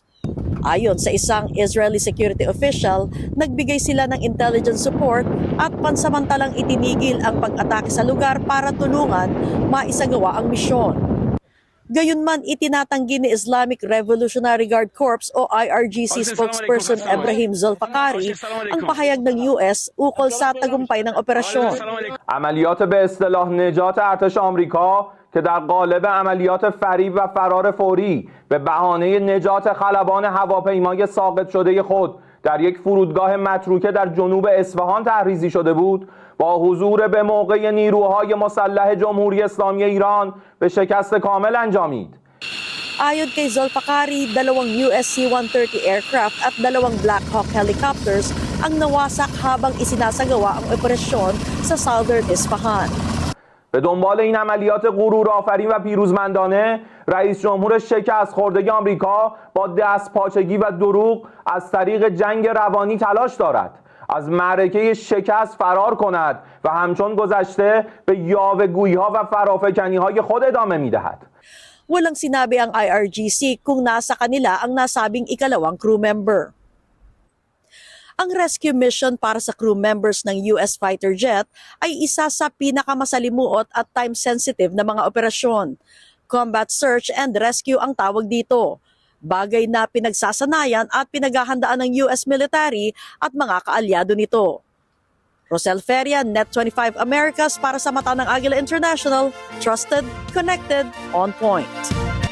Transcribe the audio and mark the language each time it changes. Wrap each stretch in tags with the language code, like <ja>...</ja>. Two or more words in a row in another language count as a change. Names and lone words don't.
<tl>Ayon sa isang Israeli</tl> <en>security official,</en> <tl>nagbigay sila ng</tl> <en>intelligence support</en> <tl>at pansamantalang itinigil ang pag-atake sa lugar para tulungan maisagawa ang misyon. Gayunman, itinatanggi ni Islamic Revolutionary Guard Corps o IRGC spokesperson Ebrahim Zolfaqari ang pahayag ng US ukol sa tagumpay ng operasyon.</tl> <fa>عملیات به اصطلاح نجات ارتش آمریکا که در قالب عملیات فریب و فرار فوری به بهانه نجات خلبان هواپیمای ساقط شده خود در یک فرودگاه متروکه در جنوب اصفهان تحریزی شده بود با حضور به موقع نیروهای مسلح جمهوری اسلامی ایران به شکست کامل انجامید.</fa> <tl>Ayon kay Zolfaqari, dalawang US C-130 aircraft at dalawang Black Hawk helicopters ang nawasak habang isinasagawa ang operasyon sa Southern Isfahan.</tl> <fa>به دنبال این عملیات غرورآفرین و پیروزمندانه رئیس جمهور شکست خورده آمریکا با دستپاچگی و دروغ از طریق جنگ روانی تلاش دارد از معرکه شکست فرار کند و همچون گذشته به یاوه‌گویی‌ها و فرافکنی‌های خود ادامه می‌دهد.</fa> <tl>Walang sinabi ang IRGC kung nasa kanila ang nasabing ikalawang crew member. Ang</tl> <en>rescue mission</en> <tl>para sa</tl> <en>crew members</en> <tl>ng</tl> <en>US fighter jet</en> <tl>ay isa sa pinakamasalimuot at time-sensitive na mga operasyon.</tl> <en>Combat search and rescue</en> <tl>ang tawag dito. Bagay na pinagsasanayan at pinaghahandaan ng</tl> <en>US military</en> <tl>at mga kaalyado nito. Rosel Feria, Net 25 Americas para sa mata ng Agila International,</tl> <en>trusted, connected, on point.</en>